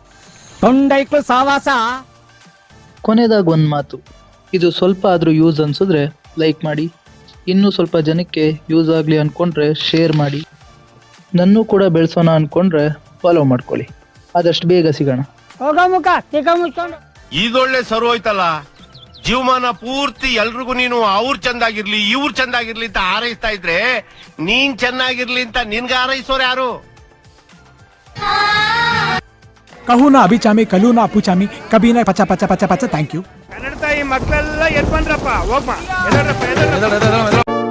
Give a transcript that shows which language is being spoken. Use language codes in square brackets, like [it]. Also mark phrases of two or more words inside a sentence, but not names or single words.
[kn] ಕೊನೆದಾಗ ಒಂದು ಮಾತು, ಇದು ಸ್ವಲ್ಪ ಆದರೂ ಯೂಸ್ ಅನ್ಸಿದ್ರೆ ಲೈಕ್ ಮಾಡಿ, ಇನ್ನೂ ಸ್ವಲ್ಪ ಜನಕ್ಕೆ ಯೂಸ್ ಆಗಲಿ ಅಂದ್ಕೊಂಡ್ರೆ ಶೇರ್ ಮಾಡಿ, ನನ್ನೂ ಕೂಡ ಬೆಳೆಸೋಣ ಅಂದ್ಕೊಂಡ್ರೆ ಫಾಲೋ ಮಾಡ್ಕೊಳ್ಳಿ. ಆದಷ್ಟು ಬೇಗ ಸಿಗೋಣ. ಇದೊಳ್ಳೆ ಸರು ಹೋಯ್ತಲ್ಲ, ಜೀವಮಾನ ಪೂರ್ತಿ ಎಲ್ರಿಗೂ ನೀನು ಅವ್ರು ಚಂದಾಗಿರ್ಲಿ ಇವ್ರು ಚಂದಾಗಿರ್ಲಿ ಅಂತ ಹಾರೈಸ್ತಾ ಇದ್ರೆ ನೀನ್ ಚೆನ್ನಾಗಿರ್ಲಿ ಅಂತ ನಿನ್ಗೆ ಹಾರೈಸೋರು ಯಾರು? कहूना अभी चामी कलूना अपू चामी कभी ना पचा पचा पचा पचा [en] thank you [kn] ಕನ್ನಡ ತಾಯಿ ಮಕ್ಕಳೆಲ್ಲ ಎದ್ ಬಂದ್ರಪ್ಪ, ಹೋಗ್ಮ